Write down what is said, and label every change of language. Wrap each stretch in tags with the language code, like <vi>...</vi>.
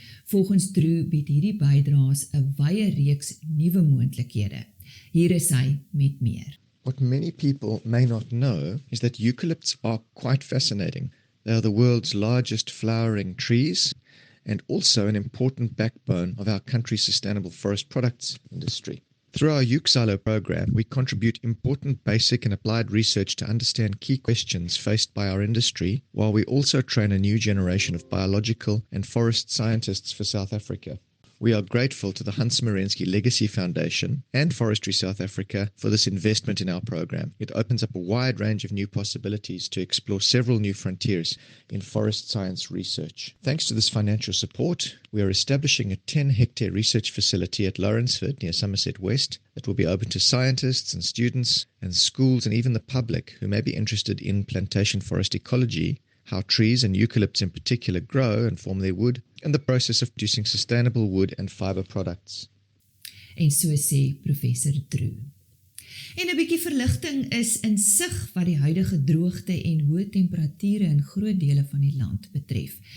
<af>Volgens Drew bied hierdie bydraes 'n wye reeks nuwe moontlikhede. Hier is hy met meer.</af> <en>What many people may not know is that eucalypts are quite fascinating. They are the world's largest flowering trees and also an important backbone of our country's sustainable forest products industry. Through our Euxilo program, we contribute important basic and applied research to understand key questions faced by our industry, while we also train a new generation of biological and forest scientists for South Africa. We are grateful to the Hans Merensky Legacy Foundation and Forestry South Africa for this investment in our program. It opens up a wide range of new possibilities to explore several new frontiers in forest science research. Thanks to this financial support, we are establishing a 10-hectare research facility at Lawrenceford near Somerset West that will be open to scientists and students and schools and even the public who may be interested in plantation forest ecology, how trees and eucalypts in particular grow and form their wood, and the process of producing sustainable wood and fiber products.</en> <af>En so sê professor Drew. En 'n bietjie verligting is in sig wat die huidige droogte en hoë temperature in groot dele van die land betref.</af>